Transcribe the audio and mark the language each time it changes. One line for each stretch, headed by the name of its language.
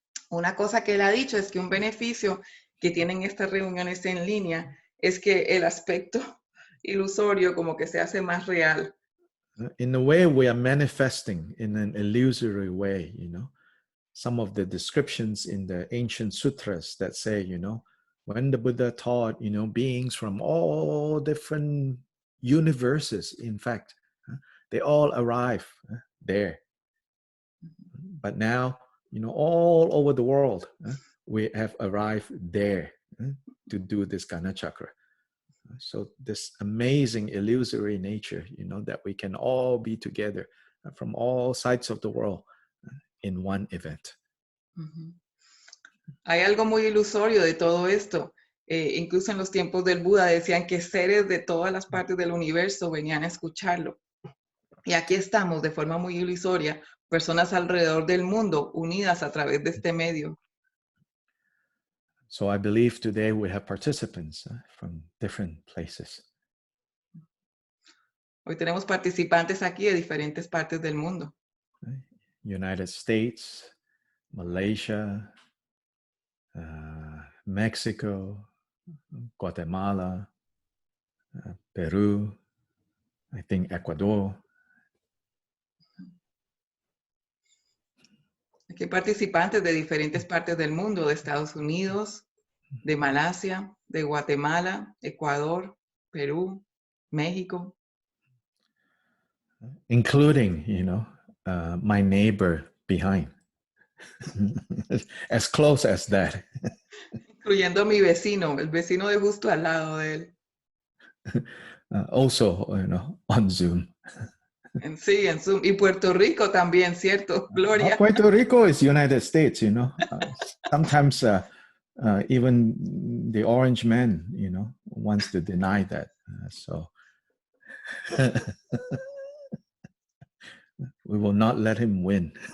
Spanish: Una cosa que él ha dicho es que un beneficio que tienen estas reuniones en línea es que el aspecto ilusorio como que se hace más real.
English: In a way, we are manifesting in an illusory way, some of the descriptions in the ancient sutras that say, when the Buddha taught, beings from all different universes, in fact, they all arrive there. But now, all over the world, we have arrived there to do this Ganachakra. So this amazing illusory nature, that we can all be together from all sides of the world in one event.
Spanish: Hay algo muy ilusorio de todo esto. Incluso en los tiempos del Buda decían que seres de todas las partes del universo venían a escucharlo. Y aquí estamos de forma muy ilusoria, personas alrededor del mundo unidas a través de este medio.
English: So I believe today we have participants from different places.
Spanish: Hoy tenemos participantes aquí de diferentes partes del mundo.
English: United States, Malaysia, Mexico, Guatemala, Peru, I think Ecuador.
Spanish: Aquí hay participantes de diferentes partes del mundo, de Estados Unidos, de Malasia, de Guatemala, Ecuador, Perú, México.
English: Including, my neighbor behind. As close as that.
Spanish: Incluyendo a mi vecino, el vecino de justo al lado de él.
English: Also, on Zoom.
Spanish: Sí, en Zoom. Y Puerto Rico también, ¿cierto, Gloria?
English: Puerto Rico is United States, Sometimes even the orange man, wants to deny that. So we will not let him win.